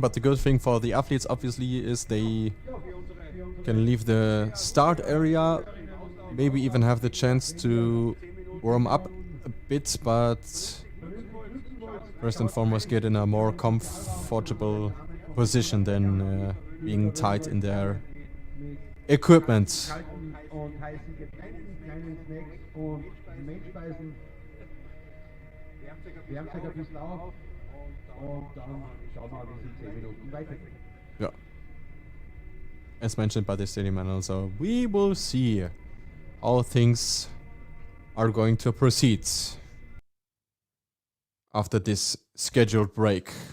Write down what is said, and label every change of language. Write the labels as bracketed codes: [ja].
[en] But the good thing for the athletes, obviously, is they can leave the start area, maybe even have the chance to warm up a bit, but first and foremost get in a more comfortable position than being tight in their equipment. [de] Und heißen Getränken, kleinen Snacks und Menschspeisen. Wärmt sich ein bisschen auf und dann schauen wir, wie es in 10 Minuten weitergeht. [en] Yeah. As mentioned by the stadium announcer, we will see how things are going to proceed after this scheduled break.